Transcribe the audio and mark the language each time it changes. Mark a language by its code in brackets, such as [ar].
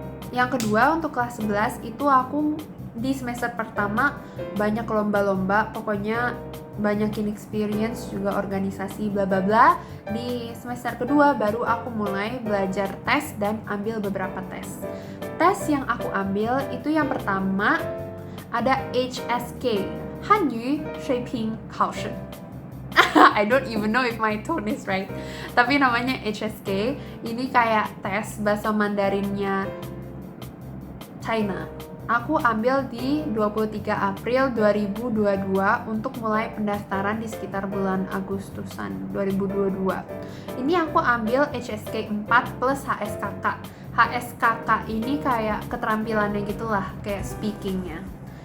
[id] Yang kedua, untuk kelas 11 itu aku di semester pertama banyak lomba-lomba, pokoknya banyakin experience juga organisasi bla bla bla. Di semester kedua baru aku mulai belajar tes dan ambil beberapa tes. Tes yang aku ambil itu yang pertama ada HSK, Hanyu Shuiping Kaoshi. [en] I don't even know if my tone is right. [id] Tapi namanya HSK. Ini kayak tes bahasa Mandarinnya China. Aku ambil di 23 April 2022 untuk mulai pendaftaran di sekitar bulan Agustusan 2022. Ini aku ambil HSK 4 plus HSKK. HSKK ini kayak keterampilannya gitulah, kayak speakingnya.